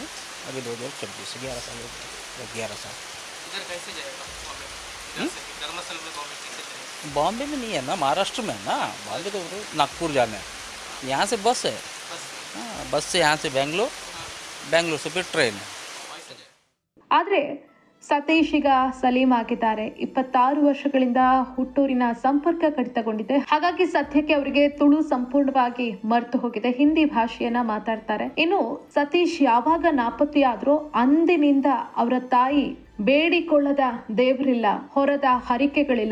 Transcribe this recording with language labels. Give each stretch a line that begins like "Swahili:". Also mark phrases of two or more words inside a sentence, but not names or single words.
Hindi: अभी 2024 से 11 साल हो गया, 11 साल। इधर कैसे जाएगा बॉम्बे? इधर से धर्मस्थल में बॉम्बे कैसे जाएगा? बॉम्बे में नहीं है ना, महाराष्ट्र में है ना। बॉम्बे तो नागपुर जाना है, यहाँ से बस है। बस हाँ, बस से यहाँ से बेंगलोर, बेंगलोर से फिर ट्रेन है। वहीं से जाएगा।
Kannada: ಆದರೆ ಸತೀಶ್ ಈಗ ಸಲೀಂ ಆಗಿದ್ದಾರೆ. 26 ವರ್ಷಗಳಿಂದ ಹುಟ್ಟೂರಿನ ಸಂಪರ್ಕ ಕಡಿತಗೊಂಡಿದೆ. ಹಾಗಾಗಿ ಸದ್ಯಕ್ಕೆ ಅವರಿಗೆ ತುಳು ಸಂಪೂರ್ಣವಾಗಿ ಮರೆತು ಹೋಗಿದೆ, ಹಿಂದಿ ಭಾಷೆಯನ್ನ ಮಾತಾಡ್ತಾರೆ. ಇನ್ನು ಸತೀಶ್ ಯಾವಾಗ ನಾಪತ್ತೆಯಾದ್ರೂ ಅಂದಿನಿಂದ ಅವರ ತಾಯಿ ಬೇಡಿಕೊಳ್ಳದ ದೇವರಿಲ್ಲ, ಹೊರದ ಹರಿಕೆಗಳಿಲ್ಲ.